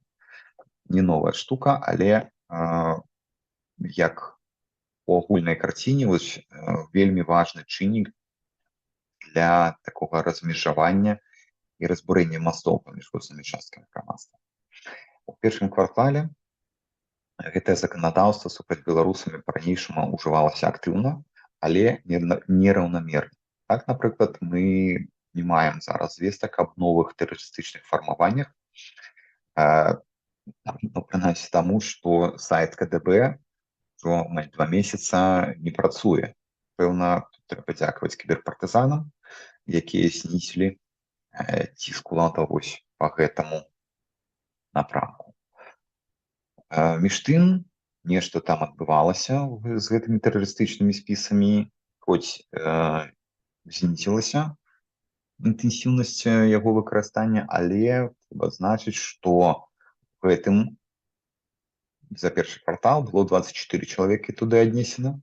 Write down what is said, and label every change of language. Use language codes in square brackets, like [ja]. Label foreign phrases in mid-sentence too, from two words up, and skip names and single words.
[be] Не новая штука, але як у агульнай карціне вельмі важны чыннік для такога размежавання і разбурэння мастоў паміж рознымі часткамі грамадства. У першым квартале гэтае заканадаўства супраць беларусамі па-ранейшаму ўжывалася актыўна, але нераўнамерна. [uk] Так, наприклад, ми не маємо зараз звісток об нових терористичних формуваннях, ну, принаймні тому, що сайт КДБ вже майже 2 місяці не працює. Певно, тут треба дякувати кіберпартизанам, які знизили ціск уладаў ось по [be] гэтаму напрамку. Між тым, нешта там адбывалася з гэтымі тэрарыстычнымі спісамі, хоць знізілася інтэнсіўнасць яго выкарыстання, але трэба адзначыць, што гэтым за першы квартал было 24 чалавекі туды аднесена.